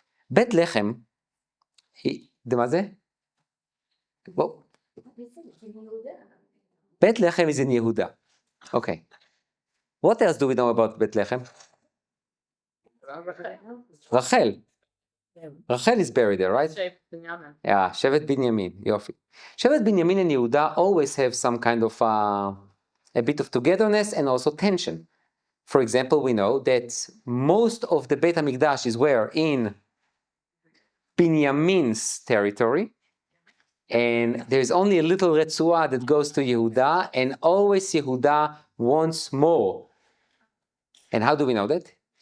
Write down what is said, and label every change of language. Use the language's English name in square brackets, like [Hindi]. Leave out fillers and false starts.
[Hebrew] בית לחם, מה זה? בואו. [English] בית לחם is in Yehuda. Okay. What else do we know about בית לחם? Rachel. Rachel is buried there, right? [Hebrew] Yeah, שבט בנימין, יופי. [English] שבט בנימין and Yehuda always have some kind of a bit of togetherness and also tension. For example, we know that most of the Beit HaMikdash is where? In Binyamin's territory. And there's only a little Retzua that goes to Yehuda, and always Yehuda wants more. And how do we know that?